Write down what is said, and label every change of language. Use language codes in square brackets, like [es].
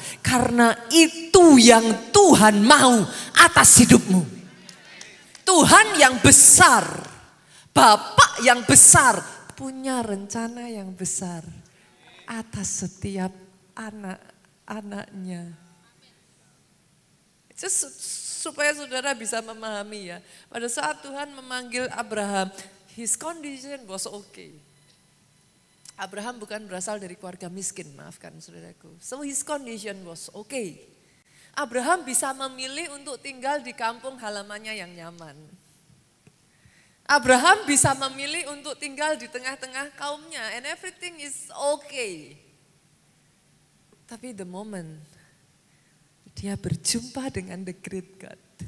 [id] Karena itu yang Tuhan mau atas hidupmu. Tuhan yang besar, Bapak yang besar, punya rencana yang besar atas setiap anak-anaknya. Just supaya saudara bisa memahami ya. Pada saat Tuhan memanggil Abraham, [en] his condition was okay. [id] Abraham bukan berasal dari keluarga miskin, maafkan saudaraku. [en] So his condition was okay. [id] Abraham bisa memilih untuk tinggal di kampung halamannya yang nyaman. Abraham bisa memilih untuk tinggal di tengah-tengah kaumnya [en] and everything is okay. [id] Tapi the moment dia berjumpa dengan [en] the great God.